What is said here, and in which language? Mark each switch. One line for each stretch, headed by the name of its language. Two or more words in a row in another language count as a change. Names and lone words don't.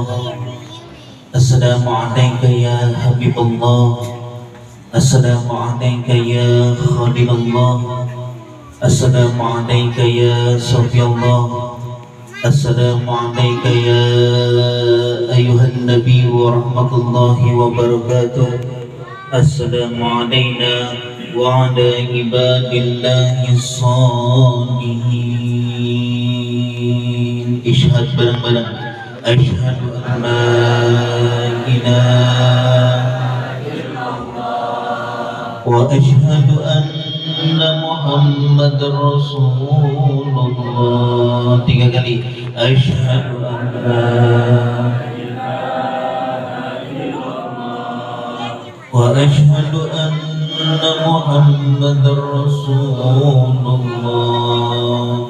Arabic: السلام عليكم يا حبيب الله. السلام عليكم يا خليل الله. السلام عليكم يا صفي الله. السلام عليكم يا أيها النبي ورحمة الله وبركاته. السلام عليكم وعلى عباد الله الصالحين.
Javanese: Ishhad bareng-bareng.
Arabic: أشهد أن لا إله إلا الله وأشهد أن محمدا رسول الله.
Indonesian: 3 kali.
Arabic: أشهد أن لا إله إلا الله وأشهد أن محمدا رسول الله.